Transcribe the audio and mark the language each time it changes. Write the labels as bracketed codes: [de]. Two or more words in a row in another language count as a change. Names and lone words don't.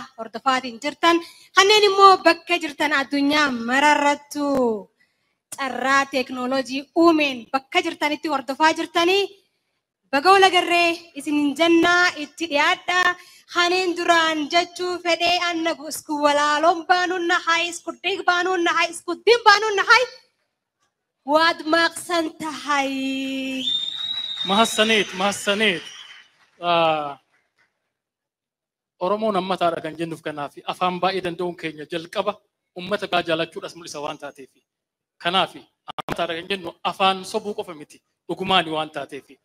[om] Hordofaatiin jirtan kanneen immoo bakka jirtan addunyaa mararrattu carraa teeknooloojii uumeen bakka jirtanitti hordofaa jirtanii baga wal agarree isinin jennaa itti dhiyaadha. Kanneen duraan jechuu fedhee [so] anna isku walaaloon baanuun nahay iskuddeen baanuun nahay iskuddeen baanuun nahay waad maqsan tahay. Mahassaneet. [om] Oromoon ammataadha kan jennuuf kanaafi afaan baay'ee danda'uun keenya jalqaba ummata gaa jaalachuudhaas mul'isa waan taateefi. Kanaafi ammataadha kan jennu afaan sobuu qofa miti dhugumaani waan taateefi.